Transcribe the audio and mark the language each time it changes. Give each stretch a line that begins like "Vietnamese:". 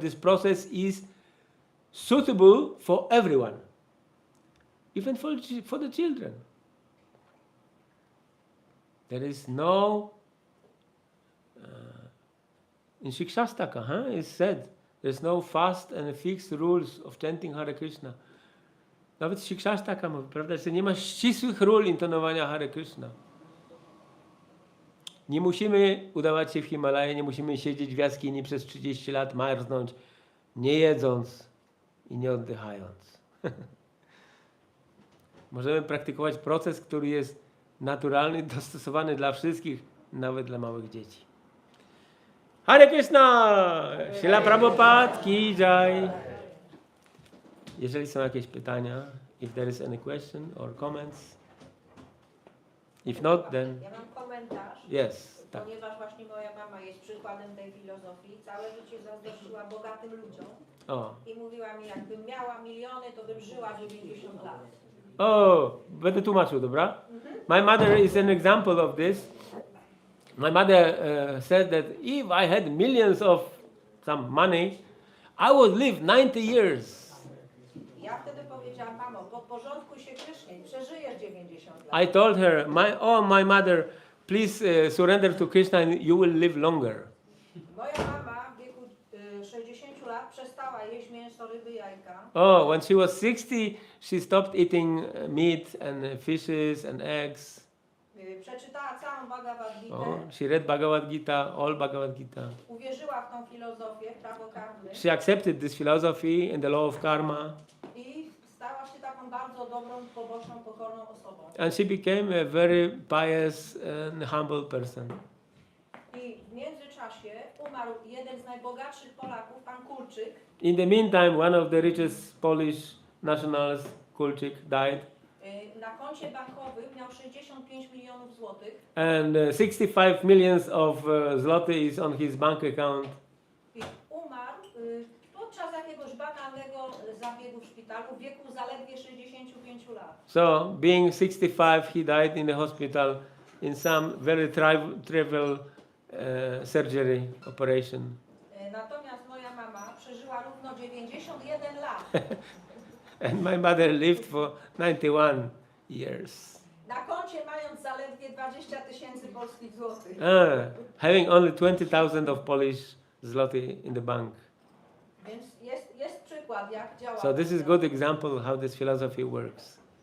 English: This process is suitable for everyone, even for the children. There is no, in Shikshastaka, it's said, there's no fast and fixed rules of chanting Hare Krishna.
Polish: Nawet Shikshastaka mówi, prawda, że nie ma ścisłych ról intonowania Hare Krishna. Nie musimy udawać się w Himalaje, nie musimy siedzieć w jaskini przez 30 lat, marznąć, nie jedząc i nie oddychając. Możemy praktykować proces, który jest naturalny, dostosowany dla wszystkich, nawet dla małych dzieci. Hare Krishna! Śrīla Prabhupada ki jai. Jeżeli są jakieś pytania,
English: if there is any question or comments. If not, then...
Polish: Ja mam komentarz.
English: Yes. Tak.
Polish: Ponieważ właśnie moja mama jest przykładem tej filozofii, całe życie zazdrościła bogatym ludziom i mówiła mi, jakbym miała miliony, to bym żyła 90 lat. Będę tłumaczył, dobra?
English: My mother is an example of this. My mother said that if I had millions of some money, I would live 90 years.
Polish: Ja wtedy powiedziałam, mamo, podporządkuj się Krysznie i przeżyjesz 90 lat.
English: I told her, my mother, please surrender to Krishna and you will live longer.
Polish: Moja mama w wieku 60 lat przestała jeść mięso, ryby, jajka.
English: When she was 60, she stopped eating meat and fishes and eggs.
Polish: Przeczytała całą Bhagavad Gitę.
English: She read Bhagavad Gita, all Bhagavad Gita.
Polish: Uwierzyła w tą filozofię, prawo karmy.
English: She accepted this philosophy and the law of karma.
Polish: I stała się taką bardzo dobrą, pobożną, pokorną osobą.
English: And she became a very pious and humble person.
Polish: I w międzyczasie umarł jeden z najbogatszych Polaków, pan Kulczyk.
English: In the meantime, one of the richest Polish nationals, Kulczyk, died.
Polish: Na koncie bankowym miał 65 milionów złotych.
English: And 65 millions of zloty is on his bank account.
Polish: I umarł podczas jakiegoś banalnego zabiegu w szpitalu w wieku zaledwie 65 lat.
English: So, being 65, he died in the hospital in some very trivial surgery operation.
Polish: Natomiast moja mama przeżyła równo 91 lat.
English: And my mother lived for 91 years.
Polish: Na koncie mając zaledwie 20 000 polskich złotych.
English: Having only 20,000 of Polish zloty in the bank.
Polish: Więc jest przykład, jak działa.
English: So this is good example how this philosophy works.